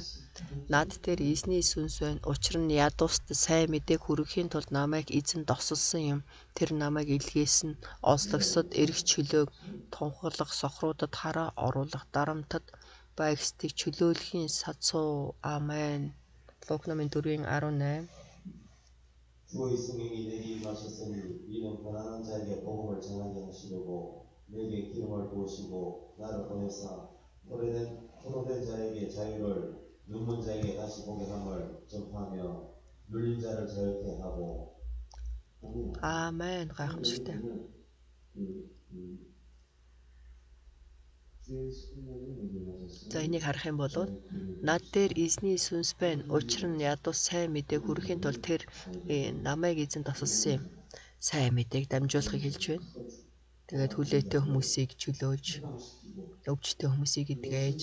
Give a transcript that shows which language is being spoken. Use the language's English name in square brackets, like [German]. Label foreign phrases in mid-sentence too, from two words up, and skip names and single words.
[Mongolian] Над дээр эзний сүнс байна. Учир нь ядуust сайн мэдээг хүргэхийн тулд намайг эзэн тосолсон юм. Тэр намайг илгээсэн ослогсод эрх чөлөөг тунхаглах, сохруудад хараа оруулах, дарамтад байгстыг чөлөөлөхийн сацуу. Амен. Лук номын 4:18. [Korean] 주의 성령이 내게 임하셨으니 이는 가난한 자에게 복음을 전하게 하시려고 내게 기름을 부으시고 나를 보내사 포로된 자에게 자유를, 눈먼 자에게 다시 보게 함을 전파하며 눌린 자를 자유케 하고. 아멘. [Mongolian] гайхамшигтай. За энийг харах юм бол над дээр эзний сүнс байна. Учир нь ядуу сайн мэдээг хүргэхийн тулд тэр намайг эзэн тосолсон юм. Сайн мэдээг дамжуулахыг хэлж байна. Тэгээд хүлээтэй хүмүүсийг чөлөөлж, өвчтэй хүмүүсийг эдгээж.